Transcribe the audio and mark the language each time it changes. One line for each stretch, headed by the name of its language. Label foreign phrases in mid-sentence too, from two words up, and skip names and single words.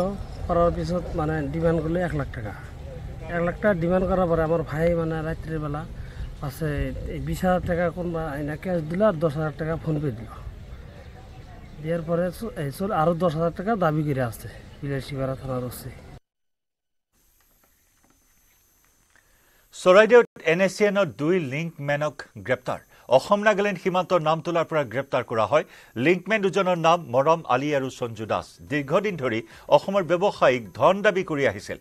Bangla: করার পিছত মানে ডিমান্ড করলো 1 লাখ টাকা। 1 লাখ টাকা ডিমান্ড করার পরে আমার ভাই মানে রাত্রিবেলা পাশে এই 20,000 টাকা কোনবা আইনা ক্যাশ দিল আর 10,000 টাকা ফোনপে দিল। দেওয়ার পরে আরও 10,000 টাকা দাবি করে আসছে বিলাসীপাড়া থানার ওসি।
Assamese: চৰাইদেউত NSCNৰ 2 লিংকমেনক গ্ৰেপ্তাৰ। অসম নাগালেণ্ড সীমান্তৰ নামতোলাৰ পৰা গ্ৰেপ্তাৰ কৰা হয়। লিংকমেন দুজনৰ নাম মৰম আলী আৰু সঞ্জু দাস। দীৰ্ঘদিন ধৰি অসমৰ ব্যৱসায়িক ধন দাবী কৰি আহিছিল।